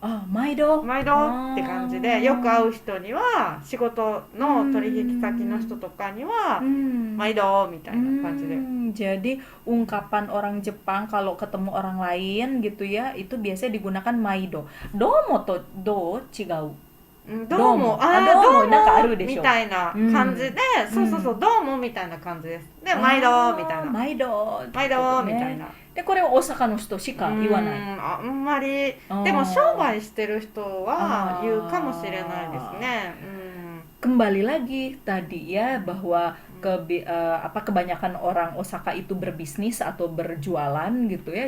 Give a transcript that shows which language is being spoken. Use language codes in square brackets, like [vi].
[ja] 毎度って感じで、よく会う人には仕事の取引先の人とかには毎度みたいな感じで。 [id] Jadi ungkapan orang Jepang kalau ketemu orang lain gitu ya, itu biasanya digunakan maido. [ja] Domo to do chigau. どうもなんかあるでしょみたいな感じで、そうどうもみたいな感じです。で毎度みたいな、毎度みたいな。でこれは大阪の人しか言わない。あんまりでも商売してる人は言うかもしれないですね。 [id] Kembali lagi tadi ya bahwa kebanyakan orang Osaka itu berbisnis atau berjualan gitu ya.